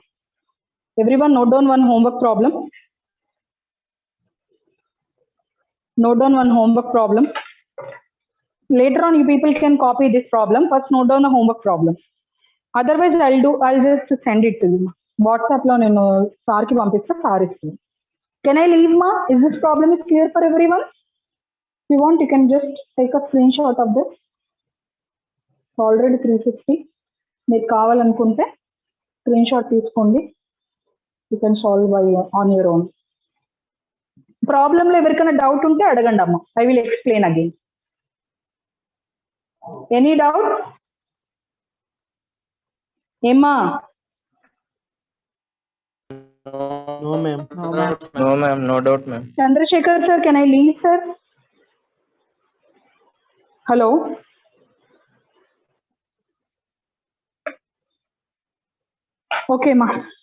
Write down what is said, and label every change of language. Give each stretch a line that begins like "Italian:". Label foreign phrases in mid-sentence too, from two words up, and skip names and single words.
English: Everyone note down one homework problem. Note down one homework problem. Later on, you people can copy this problem. First, note down a homework problem. Otherwise, I'll just send it to you.
Telugu: వాట్సాప్ లో నేను సార్ కి పంపిస్తా సార్ ఇస్తు.
English: Can I leave, ma? Is this problem is clear for everyone? If you want, you can just take a screenshot of this. Already 350.
Telugu: మీకు కావాలనుకుంటే స్క్రీన్షాట్ తీసుకోండి.
English: You can solve by on your own.
Telugu: ప్రాబ్లంలో ఎవరికైనా డౌట్ ఉంటే అడగండి అమ్మ.
English: I will explain again. Any doubt?
Telugu: ఏమ్మా?
English: No, ma'am. No, ma'am. No, ma'am. No doubt, ma'am. Chandrashekhar sir, can I leave sir? Hello.
Telugu: ఓకే మా.